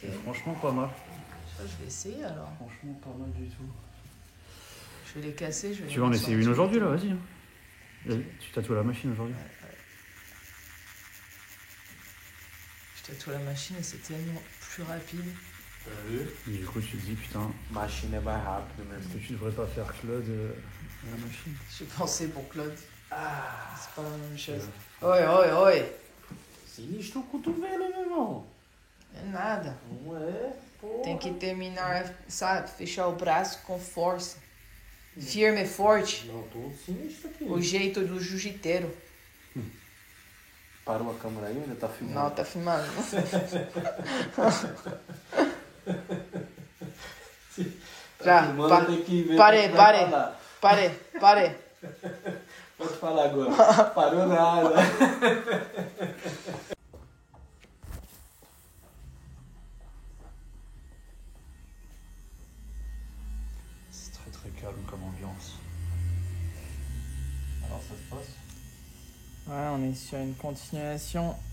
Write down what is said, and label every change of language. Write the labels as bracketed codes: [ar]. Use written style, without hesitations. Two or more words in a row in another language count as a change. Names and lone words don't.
[fr] Et franchement, pas mal. Ça, je vais essayer alors. Franchement, pas mal du tout. Je vais les casser. Je vais Tu les vas en mettre essayer sur une la aujourd'hui là, suite. vas-y. Hein. Tu tatoues la machine aujourd'hui. Je tatoue la machine et c'est tellement plus rapide. [pt] Tá vendo? [fr] Et du coup, tu te dis, putain, [pt] Machine é mais rápido, né? [fr] est-ce que tu devrais pas faire Claude à la machine? J'ai pensé pour Claude. Ah, c'est pas la même chose. [pt] Oi, oi, oi. Sinistro o cotovelo, meu irmão. É nada. Não é, pô. Tem que terminar, sabe? Fechar o braço com força. Firme e forte. Não, tô sinistro aqui. O jeito do jiu-jiteiro. Parou a câmera aí? Ainda tá filmando? Não, tá filmando. Já, Filmando, tem que ver. pare, o que vai pare. falar. Pare. Pode falar agora. Parou nada. [fr] C'est très très calme comme ambiance. Alors ça se passe? Ouais, on est sur une continuation.